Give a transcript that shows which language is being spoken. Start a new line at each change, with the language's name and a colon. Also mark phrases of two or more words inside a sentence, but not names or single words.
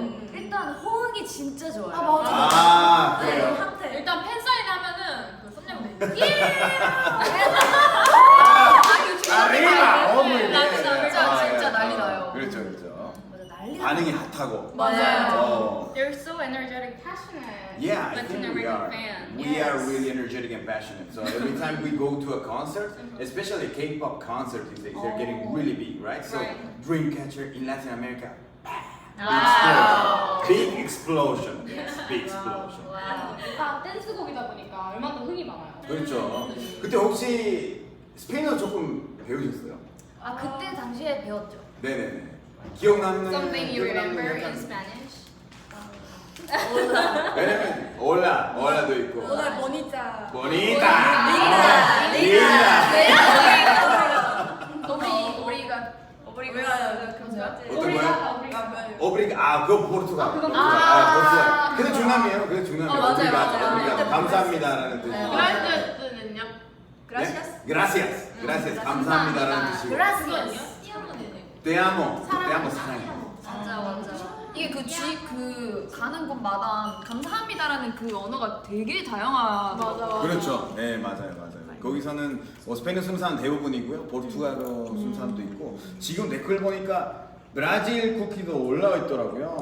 Korean: 일단 호응이 진짜 좋아요. 아, 네, 그래요? 핫해. 일단 팬사인 하면은 그 썸네일 아리바! 진짜 난리 나요. 그렇죠. 맞아, 난리 반응이 핫하고. 맞아요.
English: They're so energetic, passionate. Yeah, I Latin think we American are. fan. We are really energetic and passionate. So every time we go to a concert, especially a K-pop concert these days, they're getting really big, right? So Right. Dreamcatcher in Latin America, Wow. big explosion. Big explosion.
Korean: 다 댄스곡이다 보니까 얼마나 더 흥이 많아요. 그렇죠. 그때 혹시 스페인어 조금 배우셨어요? 아 그때 당시에 배웠죠. 네네네. 기억나는 Something you 기억나는 remember 약간- in Spanish? 왜냐면 올라도 있고. 오늘 보니까. 보니타. 린다. 어떤 거요? 오브리가 그거 포르투갈. 그건 포르투갈. 근데 중남이에요. 그게 중남이에요. 맞아요, 오브리가, 맞아요. 오브리가 감사합니다라는 뜻이에요. 그라시아스는요? Gracias. Gracias. Gracias. 감사합니다라는 뜻이고. Gracias.
Spanish: Te amo. Te amo 사랑해.
Korean: 맞아. 이게 그 가는 곳마다 감사합니다라는 그 언어가 되게 다양하더라고요. 그렇죠. 네, 맞아요. 거기서는 스페인어 쓰는 사람 대부분이고요. 포르투갈어 쓰는 사람도 있고. 지금 댓글 보니까 브라질 쿠키도 올라와 있더라고요.